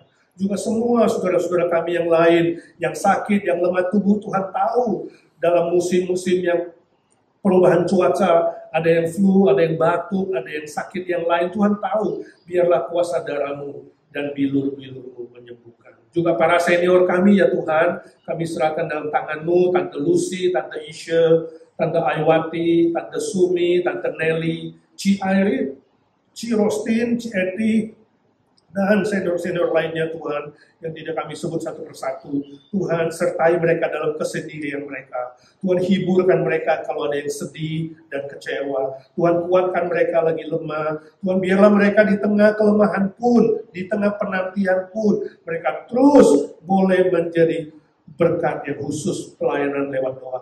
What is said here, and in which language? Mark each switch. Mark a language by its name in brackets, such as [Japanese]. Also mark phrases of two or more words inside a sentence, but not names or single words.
[Indonesian] Juga semua saudara-saudara kami yang lain, yang sakit, yang lemah tubuh, Tuhan tahu dalam musim-musim yang perubahan cuaca, ada yang flu, ada yang batuk, ada yang sakit yang lain, Tuhan tahu. Biarlah kuasa darah-Mu dan bilur-bilur-Mu menyembuhkan. Juga para senior kami ya Tuhan, kami serahkan dalam tangan-Mu, Tante Lucy, Tante Isha, Tante Aiwati, Tante Sumi, Tante Nelly, Ci Airit, Ci Rostin, Ci Eti, dan senior-senior lainnya Tuhan, yang tidak kami sebut satu persatu. Tuhan sertai mereka dalam kesendirian mereka. Tuhan hiburkan mereka kalau ada yang sedih dan kecewa. Tuhan kuatkan mereka lagi lemah. Tuhan biarlah mereka di tengah kelemahan pun, di tengah penantian pun, mereka terus boleh menjadi berkat yang khusus pelayanan lewat doa.